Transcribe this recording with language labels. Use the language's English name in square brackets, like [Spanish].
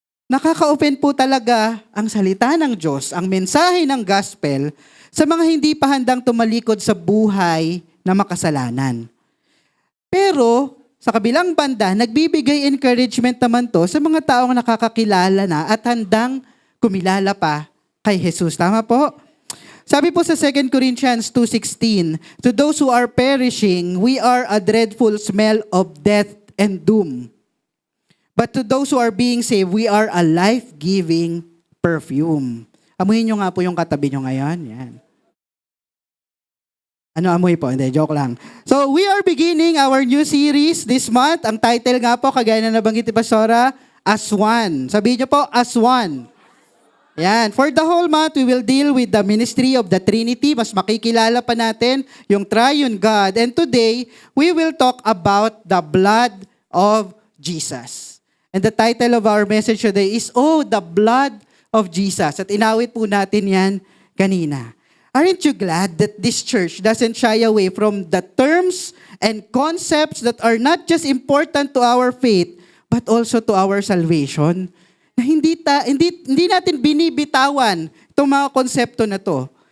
[Filipino] Nakaka-open po talaga ang salita ng Diyos, ang mensahe ng gospel sa mga hindi pa handang tumalikod sa buhay na makasalanan. Pero sa kabilang banda, nagbibigay encouragement naman to sa mga taong nakakakilala na at handang kumilala pa kay Jesus. Tama po? Sabi po sa [English] 2 Corinthians 2:16, to those who are perishing, we are a dreadful smell of death and doom. But to those who are being saved, we are a life-giving perfume. [Filipino] Amuhin nyo nga po yung katabi nyo ngayon. Yan. Ano amoy po? Hindi, joke lang. [English] So, we are beginning our new series this month. [Filipino] Ang title nga po, kagaya na nabanggit ni Pastora, [English] As One. [Filipino] Sabihin nyo po, [English] As One. Yan. For the whole month, we will deal with the ministry of the Trinity. [Filipino] Mas makikilala pa natin yung [English] Triune God. And today, we will talk about the blood of Jesus. And the title of our message today is, Oh, the blood of Jesus. [Filipino] At inawit po natin yan kanina. [English] Aren't you glad that this church doesn't shy away from the terms and concepts that are not just important to our faith, but also to our salvation? [Filipino] Na hindi natin binibitawan itong mga konsepto na to.